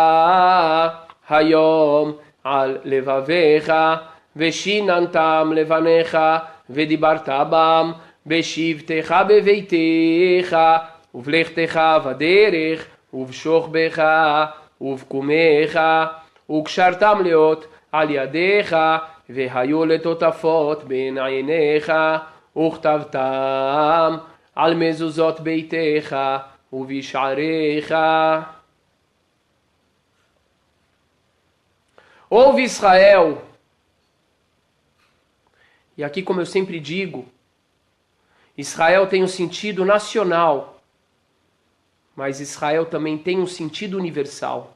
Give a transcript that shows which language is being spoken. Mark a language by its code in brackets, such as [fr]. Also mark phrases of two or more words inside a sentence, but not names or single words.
[he] היום על לבביך ושיננתם לבניך ודיברת בם בשבתך בביתך ובלכתך בדרך ובשוכבך ובקומך, וקשרתם להיות על ידיך, והיו לטוטפות בין עיניך, וכתבתם על מזוזות ביתך ובשעריך. [pt] Ouve Israel, e aqui como eu sempre digo, Israel tem um sentido nacional, mas Israel também tem um sentido universal.